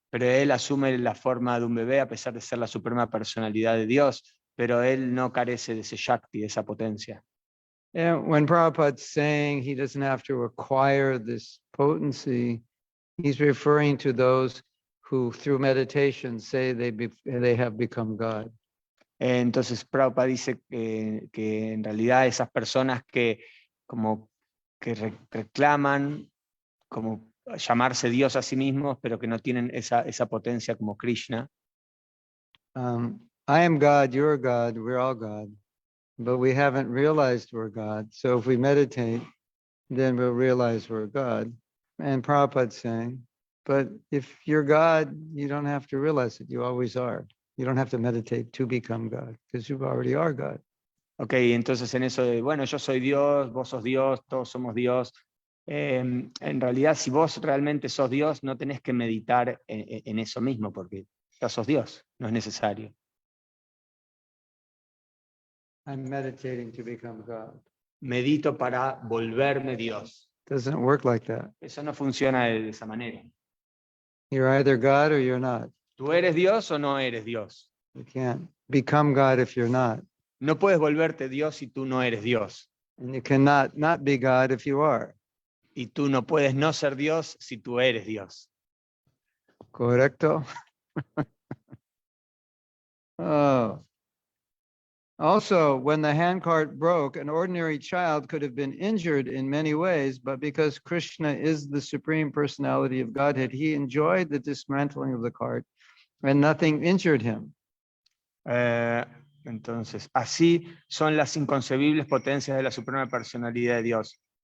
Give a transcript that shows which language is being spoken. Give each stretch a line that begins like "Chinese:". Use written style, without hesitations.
Spanish: Pero él asume la forma de un bebé a pesar de ser la Suprema Personalidad de Dios, pero él no carece de ese Shakti, de esa potencia.
English: And when Prabhupada's saying he doesn't have to acquire this potency, he's referring to those who through meditation say they have become God.
Spanish: Entonces Prabhupada dice que en realidad esas personas que como que reclaman como llamarse Dios a sí mismos, pero que no tienen esa potencia como Krishna.
English: I am God, you're God, we're all God, but we haven't realized we're God. So if we meditate, then we'll realize we're God. And Prabhupada's saying, but if you're God, you don't have to realize it. You always are. You don't have to meditate to become God, because you already are God.
Spanish: Ok, entonces en eso de, bueno, yo soy Dios, vos sos Dios, todos somos Dios. En realidad, si vos realmente sos Dios, no tenés que meditar en eso mismo, porque ya sos Dios, no es necesario.
English: I'm meditating to become God.
Spanish: Medito para volverme Dios.
English: Doesn't work like that.
Spanish: Eso no funciona de esa manera.
English: You're either God or you're not.
Spanish: ¿Tú eres Dios o no eres Dios?
English: You can't become God if you're not.
Spanish: No puedes volverte Dios si tú no eres Dios.
English: And you cannot not be God if you are.
Spanish: Y tú no puedes no ser Dios si tú eres Dios. Correcto? Oh.
English: Also, when the handcart broke, an ordinary child could have been injured in many ways, but because Krishna is the Supreme Personality of Godhead, he enjoyed the dismantling of the cart and nothing injured him.
Spanish: Entonces, así son las inconcebibles potencias de la Suprema Personalidad de Dios.